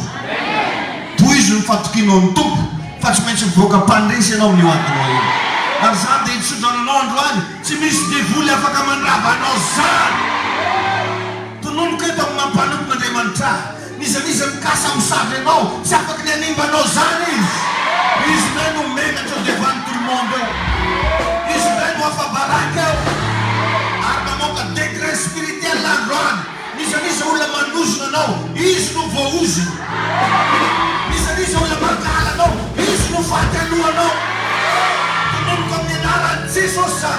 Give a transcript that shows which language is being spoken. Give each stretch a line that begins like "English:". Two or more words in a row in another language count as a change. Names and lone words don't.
Malagasy: Tohizo ny fatokianao amin'ny tompo fa tsy maintsy mivoaka mpandresy ianao amin'ny hoatinao io. Ary zany dia hitsodrananao androany tsy misy devoly afaka mandrava anao zany. Tononoko eto amin'ny mampanompon'Andriamanitra. Nizaniza mikasa misavy ianao tsy afaka ny animba anao zany izy. Izy ndray no menatra
French: devant tout le monde
Malagasy: eo. Izy ndray no afabaraka eo. Ary mamoaka
French: degré spirituel
Malagasy: androany. Nizaniza olona manozona anao, izy no voaozony. Nizaniza olona mankala anao, izy no faty alohanao. Tononoko amin'ny anaran'i Jesosy zany.